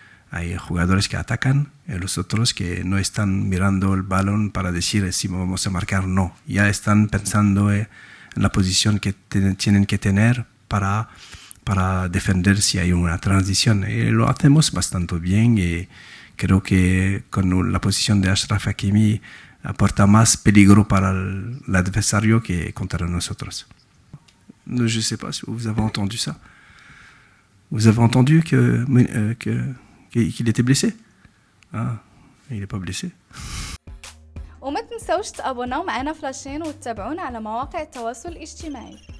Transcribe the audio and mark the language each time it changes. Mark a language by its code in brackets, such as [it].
[es] Hay jugadores que atacan y los otros que no están mirando el balón para decir si vamos a marcar, no. Ya están pensando en la posición que tienen que tener para defender si hay una transición. Y lo hacemos bastante bien y creo que con la posición de Achraf Hakimi aporta más peligro para el adversario que contra nosotros. [fr] Je ne sais pas si vous avez entendu ça. Vous avez entendu qu'il était blessé? Ah, il n'est pas blessé. [ar] وما تنسوش تابوناو معنا فلاشين وتتابعونا على مواقع التواصل الاجتماعي.